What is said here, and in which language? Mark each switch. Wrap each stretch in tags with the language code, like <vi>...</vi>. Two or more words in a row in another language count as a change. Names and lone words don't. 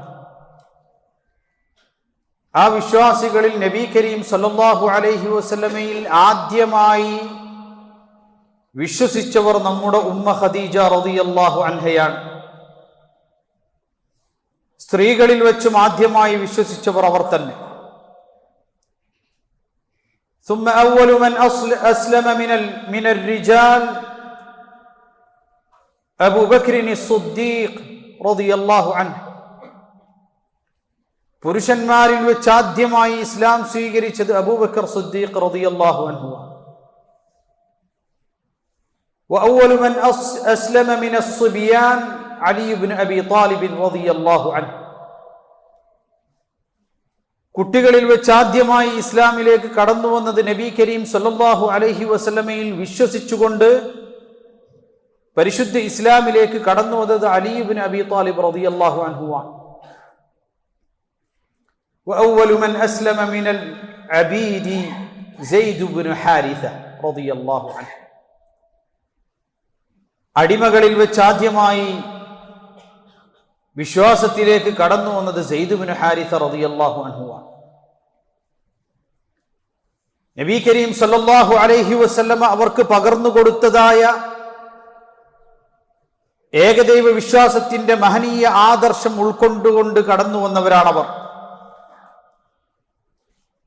<ml>ആ വിശ്വാസികളിൽ നബി കരീം</ml> <ar>صلى الله عليه وسلم</ar> <ml>ആദ്യമായി വിശ്വസിച്ചവർ നമ്മുടെ ഉമ്മ ഖദീജ</ml> <ar>رضي الله عنها.</ar> <ml>സ്ത്രീകളിൽ വെച്ചും ആദ്യമായി വിശ്വസിച്ചവർ അവർ തന്നെ.</ml> <ar>ثم أول من أسلم من الرجال أبو بكر الصديق رضي الله عنه.</ar> <ml>പുരുഷന്മാരിൽ വെച്ച് ആദ്യമായി ഇസ്ലാം സ്വീകരിച്ചത് അബൂബക്കർ സിദ്ദീഖ്</ml> <ar>رضي الله عنه. وأول من أسلم من الصبيان علي بن أبي طالب رضي الله عنه.</ar> <ml>കുട്ടികളിൽ വെച്ച് ആദ്യമായി ഇസ്ലാമിലേക്ക് കടന്നു വന്നത് നബി കരീം</ml> <ar>صلى الله عليه وسلم</ar> <ml>വിശ്വസിച്ചുകൊണ്ട് പരിശുദ്ധ ഇസ്ലാമിലേക്ക് കടന്നു വന്നത് അലി ഇബ്നു അബി താലിബ്</ml> <ar>رضي الله عنه</ar> <ml>ആണ്.</ml> <ar>وأول من أسلم من العبيد زيد بن حارثة رضي الله عنه.</ar> <ml>അടിമകളിൽ വെച്ച് ആദ്യമായി വിശ്വാസത്തിലേക്ക് കടന്നു വന്നത് സെയ്ദ് ബിൻ ഹാരിസ</ml> <ar>رضي الله عنه</ar> <ml>ആണ്. നബി കരീം</ml> <ar>صلى الله عليه وسلم</ar> <ml>അവർക്ക് പകർന്നു കൊടുത്തതായ ഏകദൈവ വിശ്വാസത്തിന്റെ മഹനീയ ആദർശം ഉൾക്കൊണ്ടുകൊണ്ട് കടന്നു വന്നവരാണവർ.</ml>